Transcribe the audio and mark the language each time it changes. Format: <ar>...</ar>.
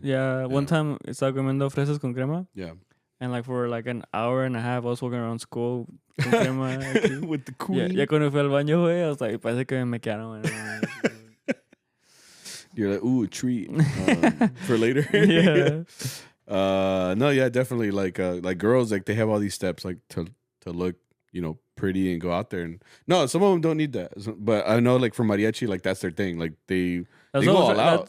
<en>Yeah, one time</en> <es>estaba comiendo fresas con crema.</es> <en>Yeah. And like for like an hour and a half, I was walking around school</en> <es>con crema.</es> <en>With the queen.</en> <es>Ya cuando fui al baño, güey,</es> <en>I was like,</en> <es>parece que me quedaron.</es> <en>You're like, ooh, a treat for later. Yeah. No, yeah, definitely. Like girls, like they have all these steps, like to look, pretty and go out there. And no, some of them don't need that. But I know, like for mariachi, like that's their thing. Like they go all out.</en>